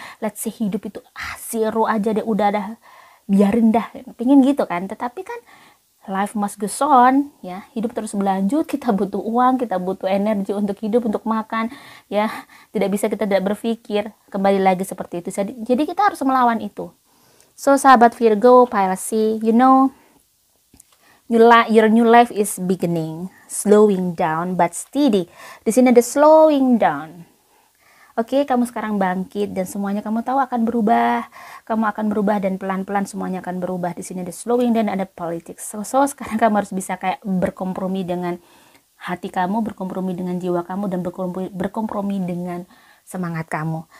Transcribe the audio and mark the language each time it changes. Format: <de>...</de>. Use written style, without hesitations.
<en>Let's say</en> <id>hidup itu zero aja deh, udah dah, biarin dah, pingin gitu kan. Tetapi kan</id> <en>life must go on,</en> <id>ya, hidup terus berlanjut, kita butuh uang, kita butuh energi untuk hidup, untuk makan, ya, tidak bisa kita tidak berpikir, kembali lagi seperti itu. Jadi kita harus melawan itu.</id> <en>So sahabat Virgo, Pisces, you know, your new life is beginning, slowing down but steady.</en> <id>Di sini ada slowing down. Oke, kamu sekarang bangkit dan semuanya kamu tahu akan berubah. Kamu akan berubah dan pelan-pelan semuanya akan berubah. Di sini ada slowing dan ada politics. So sekarang kamu harus bisa kayak berkompromi dengan hati kamu, berkompromi dengan jiwa kamu, dan berkompromi dengan semangat kamu.</id>